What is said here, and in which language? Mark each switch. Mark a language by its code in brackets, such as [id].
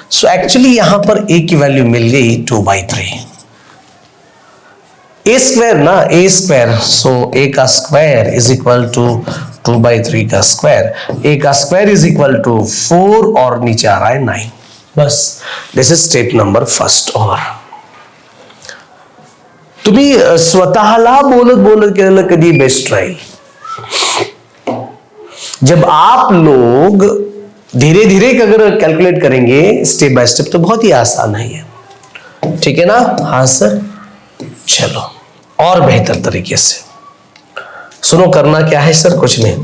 [hi] So actually यहां पर a की वैल्यू मिल गई 2 by 3. a² ना, a², सो a का square is equal to 2 by 3 का स्क्वायर. a का स्क्वायर इज इक्वल टू 4 और नीचे आ रहा है 9. [en] बस, this is step number first. [mr] और तुम्ही स्वतःला बोलत बोलत केलेलं कधी बेस्ट राहील. [hi] जब आप लोग धीरे धीरे अगर कैलकुलेट करेंगे स्टेप बाय स्टेप तो बहुत ही आसान है. ठीक है ना? हाँ सर. चलो और बेहतर तरीके से सुनो, करना क्या है सर? कुछ नहीं.